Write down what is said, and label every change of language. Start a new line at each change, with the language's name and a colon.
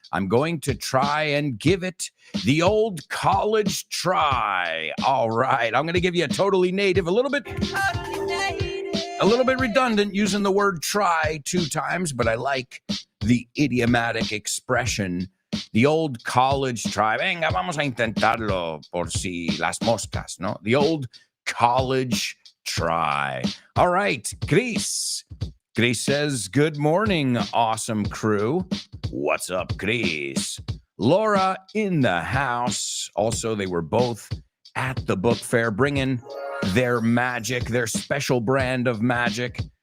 English: I'm going to try and give it the old college try. All right, I'm going to give you a totally native, a little bit redundant using the word try 2 times, but I like the idiomatic expression. The old college try.
Spanish: Venga, vamos a intentarlo por si las moscas, ¿no?
English: The old college try. All right, Chris. Chris says, good morning, awesome crew. What's up, Chris? Laura in the house. Also, they were both at the book fair bringing their magic, their special brand of magic.